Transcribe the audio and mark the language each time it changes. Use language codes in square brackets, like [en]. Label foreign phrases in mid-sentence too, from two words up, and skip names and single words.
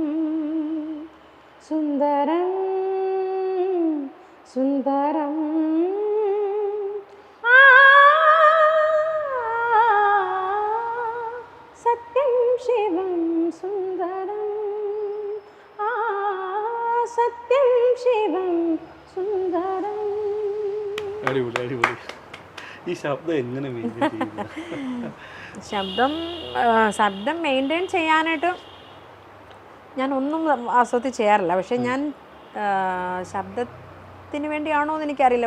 [hi] सुंदरं सुंदरं सत्यं शिवं सुंदरं सत्यं शिवं सुंदरं. [ml] അടിപൊളി അടിപൊളി. ഈ ശബ്ദം എങ്ങനെ ശബ്ദം മെയിൻറ്റെയിൻ ചെയ്യാനായിട്ട് ഞാനൊന്നും ആസ്വദിച്ച് ചെയ്യാറില്ല. പക്ഷെ ഞാൻ ശബ്ദത്തിന് വേണ്ടിയാണോ എന്ന് എനിക്കറിയില്ല.